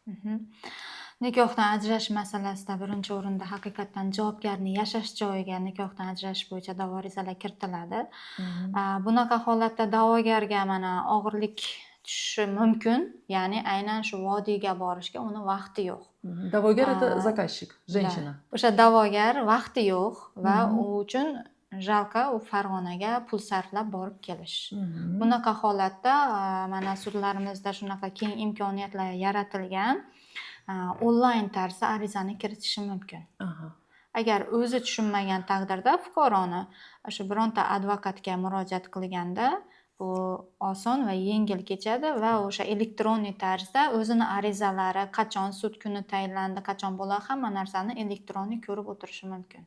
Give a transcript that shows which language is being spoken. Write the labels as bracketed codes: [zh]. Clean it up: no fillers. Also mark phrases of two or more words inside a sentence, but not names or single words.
[uz] Nikohdan ajrash masalasida birinchi o'rinda haqiqatdan javobgarning yashash joyiga nikohdan ajrash bo'yicha da'vo arizalar kiritiladi. Bunaqa holatda da'vogarga mana og'irlik tushishi mumkin, ya'ni aynan shu vodiyga borishga uni vaqti yo'q. [ru] Da'vogar это заказчик, женщина. [uz] O'sha da'vogar vaqti yo'q va u uchun jalqa u Farg'onaga pul sarflab borib kelish. Bunaqa holatda mana sudlarimizda shunaqa keng imkoniyatlar yaratilgan. Onlayn tarzda arizani kiritishi mumkin. Agar o'zi tushunmagan taqdirda fuqaroni o'sha bironta advokatga murojaat qilganda bu oson va yengil kechadi va o'sha elektronniy tarzda o'zini arizalari, qachon sud kuni tayinlandi, qachon bo'ladi, hamma narsani elektronniy ko'rib o'tirishi mumkin.